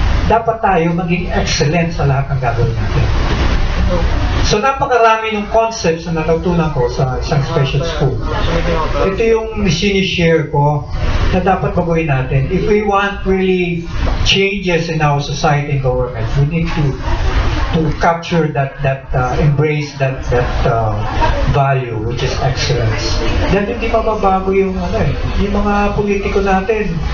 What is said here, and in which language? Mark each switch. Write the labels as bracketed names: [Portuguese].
[Filipino] Dapat tayo maging excellent sa lahat ng gagawin natin. So napakarami ng concepts na natutunan ko sa isang special school. Ito yung sinishare ko na dapat baguhin natin. [English] If we want really changes in our society and government, we need to capture embrace that value, which is excellence. [Filipino] Then hindi mababago yung yung mga politiko natin.